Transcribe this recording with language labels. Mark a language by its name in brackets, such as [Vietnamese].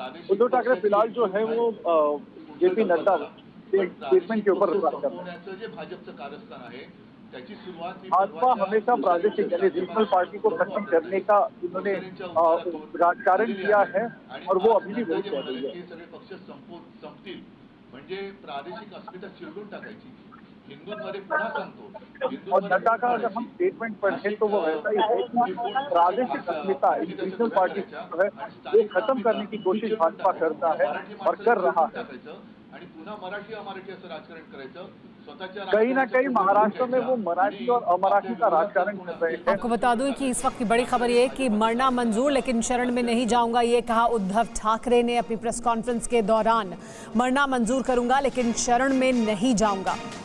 [Hindi] उद्धव ठाकरे फिलहाल जो है वो जेपी नड्डा स्टेटमेंट के ऊपर बात कर रहे हैं। [Marathi] जे भाजपचं कारस्थान आहे त्याची सुरुवात [Hindi] भाजपा हमेशा प्रादेशिक यानी रीजनल पार्टी को खत्म करने का उन्होंने राजकारण किया है और वो अभी भी वही कर रही है। [Marathi] सगळे पक्ष संपतील म्हणजे प्रादेशिक अस्मिता चिरडून टाकायची. हिंदूंमध्ये पुन्हा सांगतो [Hindi] और नड्डा का अगर हम स्टेटमेंट पढ़ें तो वो ऐसा ही है कि प्रादेशिक अस्मिता रीजनल पार्टी जो है वो खत्म करने की कोशिश भाजपा करता है और कर रहा है। [Marathi] आणि पुन्हा मराठी अमराठी असं राजकारण करायचं स्वतःच्या [Hindi] कहीं ना कहीं महाराष्ट्र में वो मराठी और अमराठी का राजकारण कर रहे हैं। आपको बता दूं कि इस वक्त की बड़ी खबर ये है कि मरना मंजूर लेकिन शरण में नहीं जाऊंगा, ये कहा उद्धव ठाकरे ने अपनी प्रेस कॉन्फ्रेंस के दौरान। मरना मंजूर करूंगा लेकिन शरण में नहीं जाऊंगा।